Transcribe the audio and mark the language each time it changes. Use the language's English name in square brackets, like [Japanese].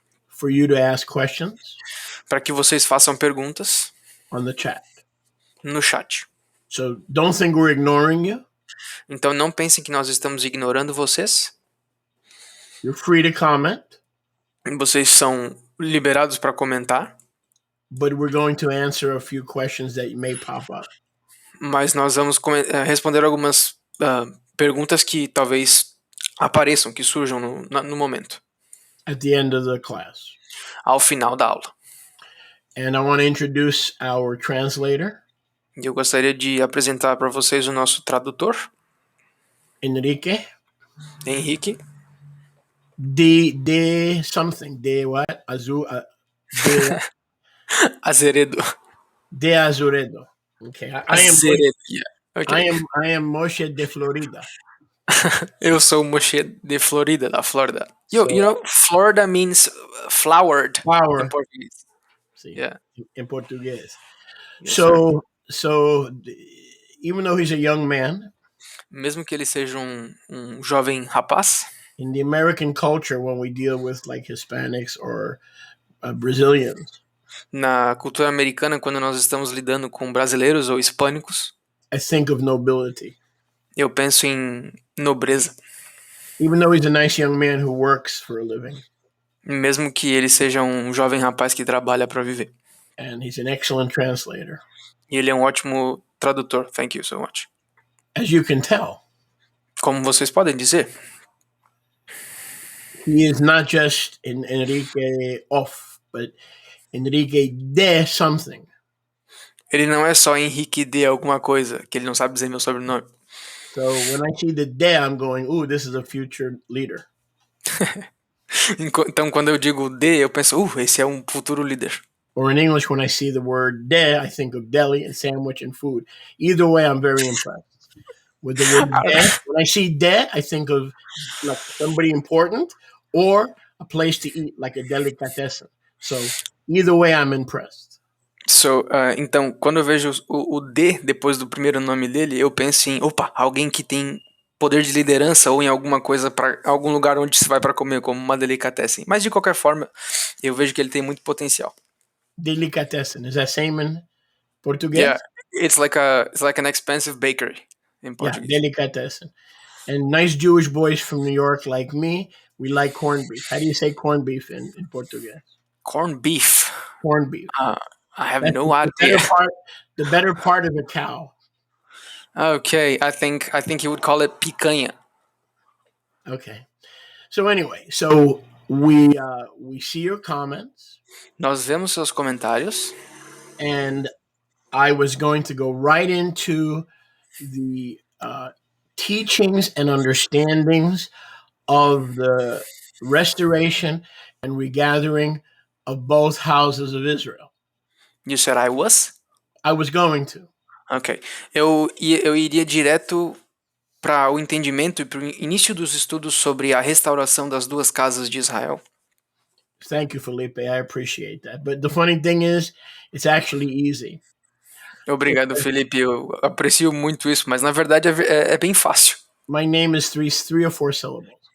[English] for you to ask questions [Portuguese] para que vocês façam perguntas [English] on the chat. [Portuguese] no chat. [English] So don't think we're ignoring you. [Portuguese] Então não pensem que nós estamos ignorando vocês. [English] You're free to comment, [Portuguese] Vocês são liberados para comentar, [English] but we're going to answer a few questions that may pop up [Portuguese] mas nós vamos responder algumas perguntas que talvez apareçam, que surjam no momento, [English] at the end of the class. [Portuguese] ao final da aula. [English] And I want to introduce our translator, [Portuguese] E eu gostaria de apresentar para vocês o nosso tradutor, [English] Enrique. [Portuguese] Henrique [English] De something. De what? De Azeredo. De Azuredo. Okay. Azeredo. Okay. I am Moshe de Florida. [Portuguese] Eu sou o Moshe de Florida, da Flórida. [English] So, You know, Florida means flowered flower. in Portuguese. See, Yeah. in Portuguese. Yes, so even though he's a young man, [Portuguese] mesmo que ele seja um jovem rapaz, [English] in the American culture, when we deal with like Hispanics or Brazilians, [Portuguese] na cultura americana, quando nós estamos lidando com brasileiros ou hispânicos, [English] I think of nobility. [Portuguese] eu penso em nobreza. [English] Even though he's a nice young man who works for a living. [Portuguese] Mesmo que ele seja um jovem rapaz que trabalha para viver. [English] And he's an excellent translator. [Portuguese] E ele é um ótimo tradutor. [English] Thank you so much. As you can tell, [Portuguese] como vocês podem dizer, [English] he is not just Enrique off, but Enrique de something. [Portuguese] Ele não é só Henrique de alguma coisa, que ele não sabe dizer meu sobrenome. [English] So when I see the de, I'm going, ooh, this is a future leader. [Portuguese] Então, quando eu digo de, eu penso, esse é um futuro líder. [English] Or in English, when I see the word de, I think of deli and sandwich and food. Either way, I'm very impressed. With the word de, when I see de, I think of like somebody important or a place to eat, like a delicatessen. So either way, I'm impressed. [Portuguese] Então, quando eu vejo o D depois do primeiro nome dele, eu penso em, alguém que tem poder de liderança ou em alguma coisa, para algum lugar onde se vai para comer, como uma delicatessen. Mas de qualquer forma, eu vejo que ele tem muito potencial. [English] Delicatessen, is that same in Portuguese? Yeah, it's like an expensive bakery in Portuguese. Yeah, delicatessen. And nice Jewish boys from New York like me, we like corned beef. How do you say corned beef in Portuguese? Corned beef. Corned beef. I have no idea. The better part of a cow. Okay, I think you would call it picanha. Okay. So anyway, so we see your comments. [Portuguese] Nós vemos seus comentários. [English] And I was going to go right into the teachings and understandings of the restoration and regathering of both houses of Israel. You said I was? I was going to. Ok. [Portuguese] Eu iria direto para o entendimento e para o início dos estudos sobre a restauração das duas casas de Israel. [English] Thank you, Felipe. I appreciate that. But the funny thing is, it's actually easy. [Portuguese] Obrigado, Felipe. Eu aprecio muito isso, mas na verdade é bem fácil. [English] My name is three or four syllables.